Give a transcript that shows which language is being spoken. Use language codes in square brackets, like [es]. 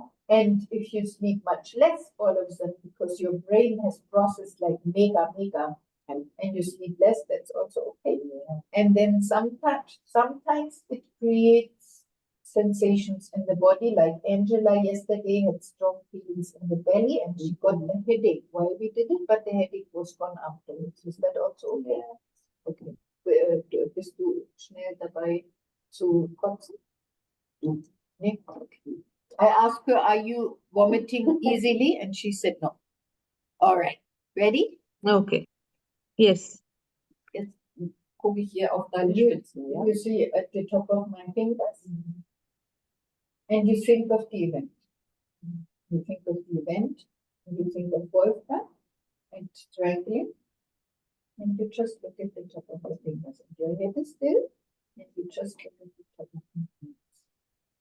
[en] And if you sleep much less all of a sudden because your brain has processed like mega, and you sleep less, that's also okay. And then sometimes it creates sensations in the body, like Angela yesterday had strong feelings in the belly and she got a headache while we did it, but the headache was gone afterwards. Is that also okay? Okay. [de] Bist du schnell dabei zu kotzen? Nee? Okay. [en] I asked her, are you vomiting easily? And she said no. All right. Ready? Okay. Yes. [de] Jetzt gucke ich hier auf deine Spitzen, ja? [en] You see at the top of my fingers. And you think of the event. You think of the event, and you think of Wolfgang and strangling, and you just look at the top of the fingers. And your head is still, and you just look at the top of the fingers.